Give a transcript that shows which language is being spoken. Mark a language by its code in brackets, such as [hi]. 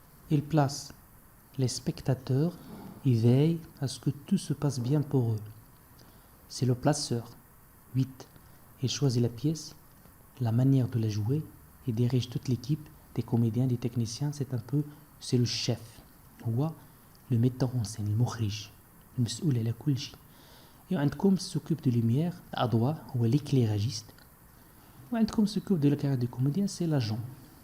[fr] Il place les spectateurs et veille à ce que tout se passe bien pour eux. C'est le placeur. 8. Il choisit la pièce, la manière de la jouer et dirige toute l'équipe des comédiens, des techniciens. C'est le chef. [ar] هو [fr] le metteur en scène, [ar] المخرج المسؤول على كل شيء. وعندكم [fr] s'occupe de lumière, [ar] الأضواء هو [fr] l'éclairagiste. وعندكم s'occupe de la carrière du comédien, c'est l'agent.